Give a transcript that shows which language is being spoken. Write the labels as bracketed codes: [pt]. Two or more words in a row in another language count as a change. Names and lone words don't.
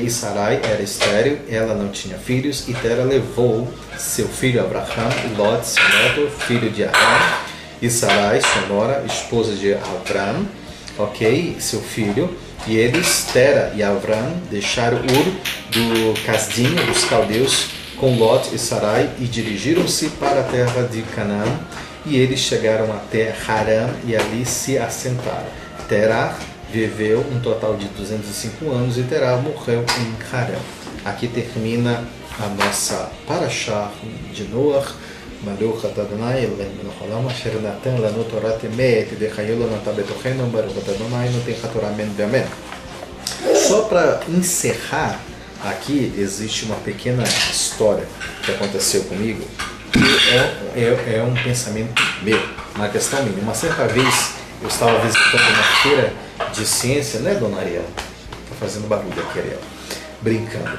[pt] E Sarai era estéril, ela não tinha filhos, e Tera levou seu filho Avraham e Lot, seu neto, filho de Aram, e Sarai, sua nora, esposa de Avram, ok, seu filho, e eles, Tera e Avram, deixaram Ur do Kasdim, dos caldeus, com Lot e Sarai, e dirigiram-se para a terra de Canaã, e eles chegaram até Harã e ali se assentaram. Terá viveu um total de 205 anos e Terá morreu em Harã. Aqui termina a nossa Parashá de Noach. [he] ברוך אתה אדוני אלוהינו מלך העולם אשר נתן לנו תורת אמת וחיו לנו בתוכנו ברוך אתה אדוני נותן התורה אמן ואמן. [pt] Só para encerrar aqui existe uma pequena história que aconteceu comigo, que é um pensamento meu, uma questão minha. Uma certa vez eu estava visitando uma feira de ciência, né, dona Ariel? Está fazendo barulho aqui, Ariel, brincando.